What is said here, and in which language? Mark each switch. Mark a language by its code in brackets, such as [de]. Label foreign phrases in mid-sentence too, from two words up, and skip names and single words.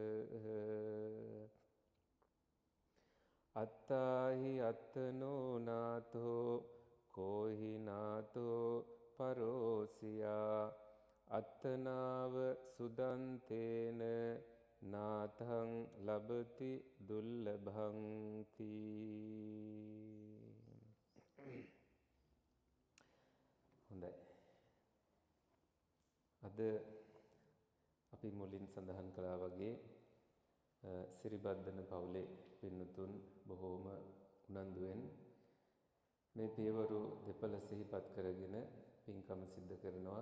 [pi] අත්තාහි අත්තනෝ නාතෝ කෝහි නාතෝ පරෝසියා අත්තනාව සුදන්තේන නාතං ලබති දුල්ලභං තී. [si] හොඳයි. අද අපි මුලින් සඳහන් කළා වගේ සිරිබද්දන පවුලේ පින්නතුන් බොහෝම උනන්දුවෙන් මේ පියවරු දෙපළ සිහිපත් කරගෙන පින්කම සිද්ධ කරනවා.